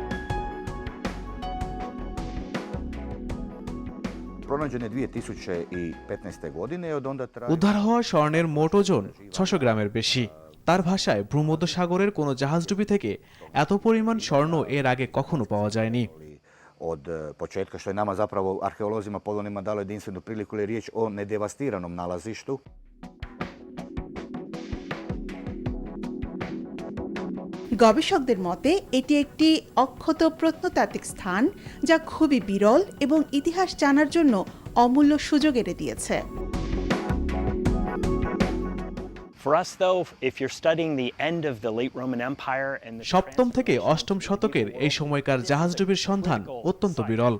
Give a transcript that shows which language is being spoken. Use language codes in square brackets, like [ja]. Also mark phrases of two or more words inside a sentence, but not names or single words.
[bn] উদ্ধার হওয়া স্বর্ণের মোট ওজন 600 গ্রামের বেশি। তার ভাষায় ভূমধ্যসাগরের কোনো জাহাজডুবি থেকে এত পরিমাণ স্বর্ণ এর আগে কখনো পাওয়া যায়নি। [hr] Od početka, što je nama zapravo arheolozima Polonima dalo jedinstvenu priliku, je riječ o nedevastiranom nalazištu. [bn] গবেষকদের মতে এটি একটি অক্ষত প্রত্নতাত্ত্বিক স্থান, যা খুবই বিরল এবং ইতিহাস জানার জন্য অমূল্য সুযোগ এনে দিয়েছে। সপ্তম থেকে অষ্টম শতকের এই সময়কার জাহাজডুবির সন্ধান অত্যন্ত বিরল।